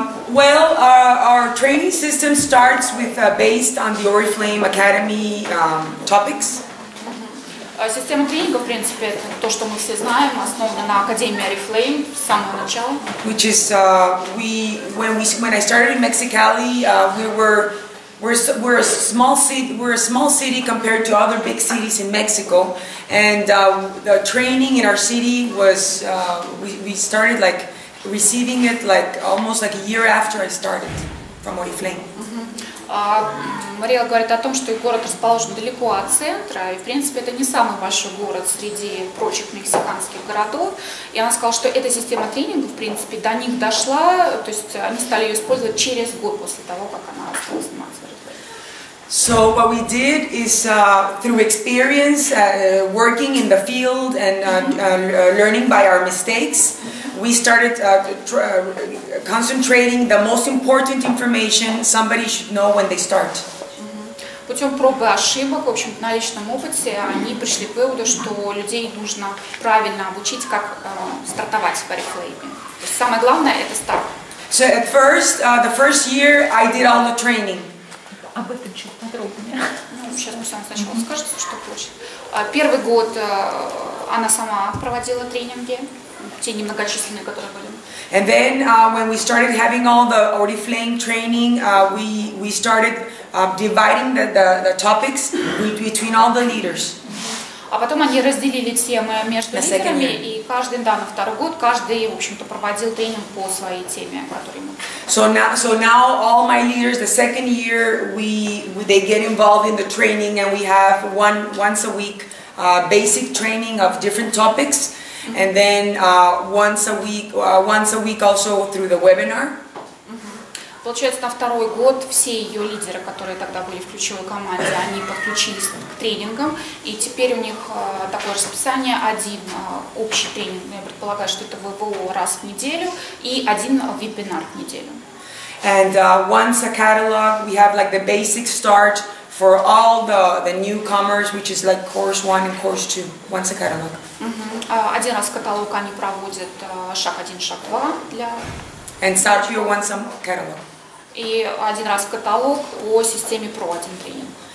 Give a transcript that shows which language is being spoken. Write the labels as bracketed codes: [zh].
[en] Well, our training system starts with based on the Oriflэйм Academy topics. [ru] Система тренинга, в принципе, это то, что мы все знаем, основана на Академии Орифлэйм с самого начала. [en] Which is when I started in Mexicali, we're a small city compared to other big cities in Mexico, and the training in our city was we started like receiving it like almost like a year after I started from Oriflэйм. [ru] Мариэлла говорит о том, что их город расположен далеко от центра, и в принципе это не самый большой город среди прочих мексиканских городов. И она сказала, что эта система тренинга, в принципе, до них дошла, то есть они стали ее использовать через год после того, как она стала сниматься в Орифлэйме. [en] So what we did is through experience, working in the field and learning by our mistakes, we started concentrating the most important information somebody should know when they start. [ru] Путем проб и ошибок, в общем, на личном опыте, они пришли к выводу, что людей нужно правильно обучить, как стартовать в Орифлэйме. То есть самое главное – это старт. [en] So at first, the first year, I did all the training. [ru] Об этом чуть подробнее. Ну, сейчас мы сначала скажем, что хочет. Первый год она сама проводила тренинги, те немногочисленные, которые были. [en] And then when we started having all the Oriflэйм training, we started dividing the topics between all the leaders. [ru] А потом они разделили темы между лидерами, и каждый, да, на второй год, каждый, в общем-то, проводил тренинг по своей теме, которую ему. [en] So now all my leaders, the second year, they get involved in the training, and we have once a week basic training of different topics, and then once a week also through the webinar. [ru] Получается, на второй год все ее лидеры, которые тогда были в ключевой команде, они подключились к тренингам, и теперь у них такое расписание: один общий тренинг, я предполагаю, что это ВВО раз в неделю, и один вебинар в неделю. [en] And once a catalog, we have like the basic start for all the newcomers, which is like course 1 and course 2, once a catalog. [ru] Один раз каталог они проводят шаг 1, шаг 2 для... [en] And start your once a catalog. [ru] И один раз каталог о системе ПРО, один тренинг.